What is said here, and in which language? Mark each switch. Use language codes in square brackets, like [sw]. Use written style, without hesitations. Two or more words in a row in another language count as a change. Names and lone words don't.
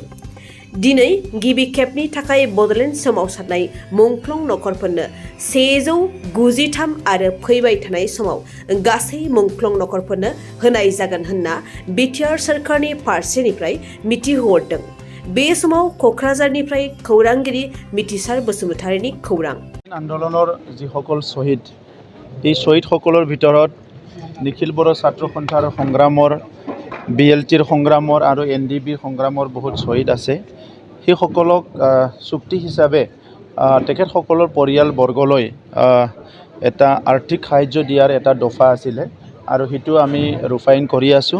[brx] दिनै गिबि खेबनि थाखाय बड'लेण्ड सोमावसारनाय मुंख्लं नखरफोरनो 193 आरो फैबाय थानाय समाव गासै मुंख्लं नखरफोरनो होनाय जागोन होनना बिटिआर सोरखारनि फारसेनिफ्राय मिथिहरदों। बे समाव क'क्राझारनिफ्राय खौरांगिरि मिथिसार बसुमतारीनि खौरां। [as] आन्दोलনৰ যিসকল শ্বহীদ, এই শ্বহীদসকলৰ ভিতৰত নিখিল বড়ো ছাত্ৰ সন্থাৰ সংগ্ৰামৰ, বিএলটিৰ সংগ্ৰামৰ আৰু এনডিবিৰ সংগ্ৰামৰ বহুত শ্বহীদ আছে। সেইসকলক চুক্তি হিচাপে তেখেতসকলৰ পৰিয়ালবৰ্গলৈ এটা আৰ্থিক সাহায্য দিয়াৰ এটা দফা আছিলে আৰু সেইটো আমি ৰূপায়ণ কৰি আছোঁ।